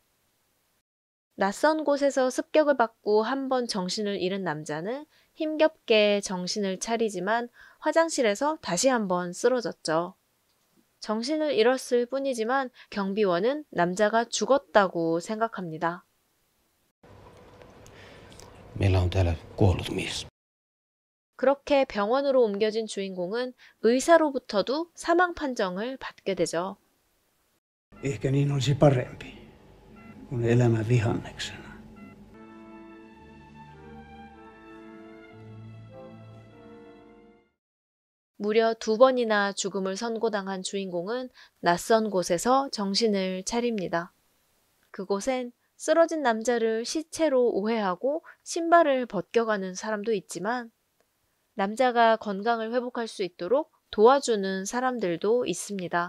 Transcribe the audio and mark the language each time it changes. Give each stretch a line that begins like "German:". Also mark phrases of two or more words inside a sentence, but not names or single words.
Korean: 낯선 곳에서 습격을 받고 한 번 정신을 잃은 남자는 힘겹게 정신을 차리지만 화장실에서 다시 한번 쓰러졌죠. 정신을 잃었을 뿐이지만 경비원은 남자가 죽었다고 생각합니다.
Finnish: Meillä on täällä kuollut mies.
Korean: 그렇게 병원으로 옮겨진 주인공은 의사로부터도 사망 판정을 받게 되죠.
Finnish: Ehkä niin olisi parempi, kun elämä vihanneksena.
Korean: 무려 2번이나 죽음을 선고당한 주인공은 낯선 곳에서 정신을 차립니다. 그곳엔 쓰러진 남자를 시체로 오해하고 신발을 벗겨가는 사람도 있지만 남자가 건강을 회복할 수 있도록 도와주는 사람들도 있습니다.